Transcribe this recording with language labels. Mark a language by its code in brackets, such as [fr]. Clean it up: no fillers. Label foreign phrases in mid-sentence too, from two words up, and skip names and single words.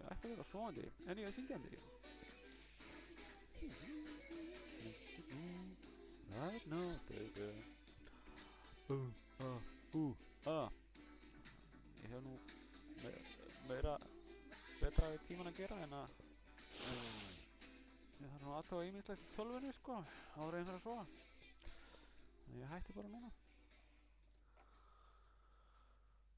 [is] að vera svoandi en ég er syngjandi. [en] Right now, baby. [is] Ég hef nú meira betra við tíman að gera en að ég þarf nú aðtöga ýmislegt í tölvunni sko áður en það að sofa. Þannig ég hætti bara núna.